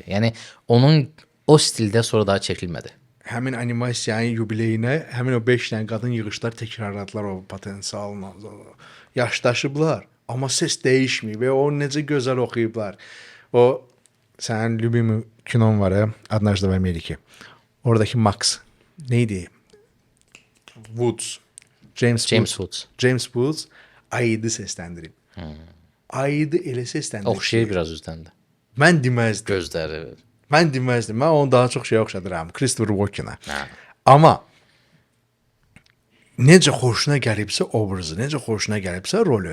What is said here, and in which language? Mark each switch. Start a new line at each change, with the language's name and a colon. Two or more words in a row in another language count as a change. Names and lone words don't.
Azerbaijani: Yəni onun o stildə sonra daha çəkilmədi. Həmin animasiyanın yubileyinə həmin o 5 dənə qadın yığışlar təkrarladılar o potensialını. Yaşdaşıblar, amma ses dəyişməyib və o necə gözəl oxuyublar. O sənin любимый kinon var ya,
Russian: Однажды в Америке.
Azerbaijani: Oradakı Max neydi? Woods. James Woods. James Woods ayıdı səsləndirib. Ayıdı elə səsləndirib. Oxşayır biraz üzdən də. Mən deməzdim. Gözləri. Mən deməzdim. Mən onu daha çox oxşadıram. Christopher Walken-a. Amma necə xoşuna gəlibsə obrazı, necə xoşuna gəlibsə rolü.